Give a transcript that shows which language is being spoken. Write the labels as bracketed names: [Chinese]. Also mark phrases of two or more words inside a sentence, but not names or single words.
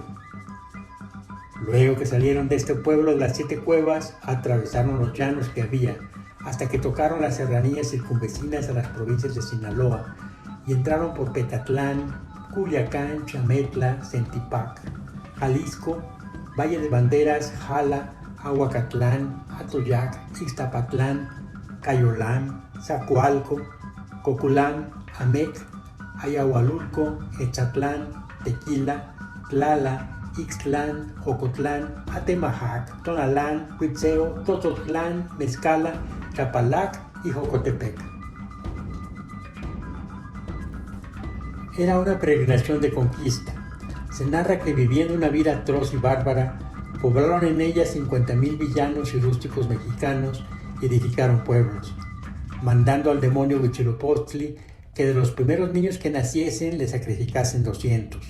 [Spanish] Luego que salieron de este pueblo de las 7 cuevas, atravesaron los llanos que había, hasta que tocaron las serranías circunvecinas a las provincias de Sinaloa y entraron por Petatlán, Culiacán, Chametla, Centipac, Jalisco, Valle de Banderas, Jala, Ahuacatlán, Atoyac, Ixtapatlán, Cayolán, Zacualco, Coculán, Amec, Ayahualulco, Echatlán, Tequila, Tlala, Ixtlán, Ocotlán, Atemajac, Tonalán, Huitzeo, Tototlán, Mezcala, Chapalac y Jocotepec. Era una peregrinación de conquista. Se narra que viviendo una vida atroz y bárbara, poblaron en ella 50,000 villanos y rústicos mexicanos y edificaron pueblos, mandando al demonio Huitzilopochtli que de los primeros niños que naciesen le sacrificasen 200.